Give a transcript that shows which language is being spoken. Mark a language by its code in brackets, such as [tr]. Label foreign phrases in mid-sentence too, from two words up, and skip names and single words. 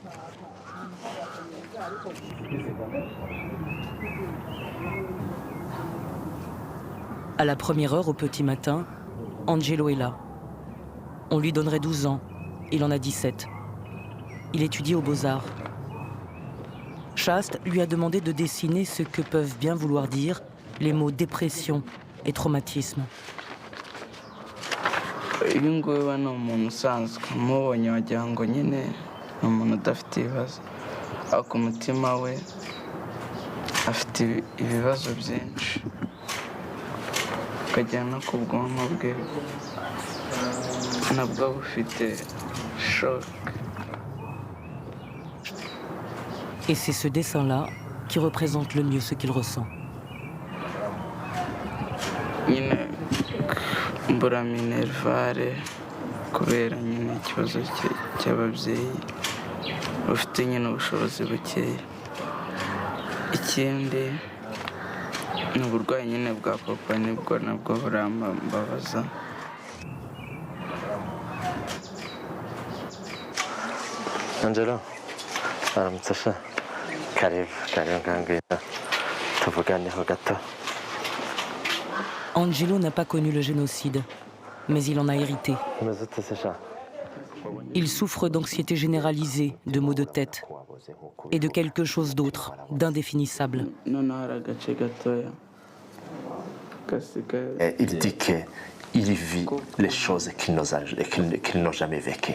[fr] À la première heure au petit matin, Angelo est là. On lui donnerait 12 ans, il en a 17. Il étudie aux Beaux-Arts. Chaste lui a demandé de dessiner ce que peuvent bien vouloir dire les mots dépression et traumatisme. [rw] uyu nguyu ni umuntu usanzwe umubonye wagira ngo nyine ni umuntu udafite ibibazo ariko umutima we afite ibibazo byinshi ukagera no ku bwonko bwe nabwo bufite shock. [fr] Et c'est ce dessin-là qui représente le mieux ce qu'il ressent. [rw] nyine mbura minervare kubera nyine ikibazo cy'ababyeyi bafite nyine ubushobozi bukeya. ikindi ni uburwayi nyine bwa papa nibwo nabwo burambabaza. Angelo aramutse sha karibu ngangwino tuvuganeho gato. [fr] Angelo n'a pas connu le génocide, mais il en a hérité. Il souffre d'anxiété généralisée, de maux de tête et de quelque chose d'autre, d'indéfinissable. Il dit qu'il vit les choses qu'ils n'ont jamais vécues.